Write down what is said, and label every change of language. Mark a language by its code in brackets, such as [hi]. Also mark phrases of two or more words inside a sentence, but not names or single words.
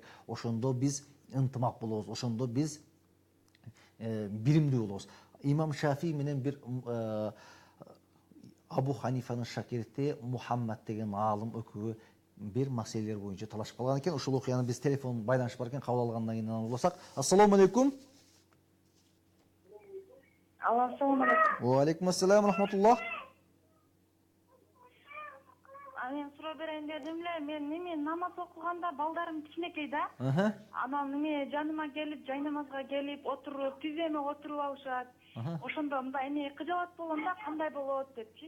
[ky] Ошондо биз ынтымак болобуз, ошондо биз биримдүү болобуз. Имам Шафий менен бир Абу Ханифанын шакирти Мухаммад деген аалым экөө бир маселелер боюнча талашып калган экен. Ушул окуяны биз телефон байланыш бар экен, кабыл алгандан кийин уласак. [ar] السلام عليكم. السلام عليكم. وعليكم السلام رحمة الله. [ky] Мен суроо берейин дедим эле. Мен намаз окуганда балдарым кичинекей да. Анан жаныма келип, жай намазга келип, отуруп, тиземе отуруп алышат. Ошондо мындай эне кыжалат болгон да, кандай болот депчи.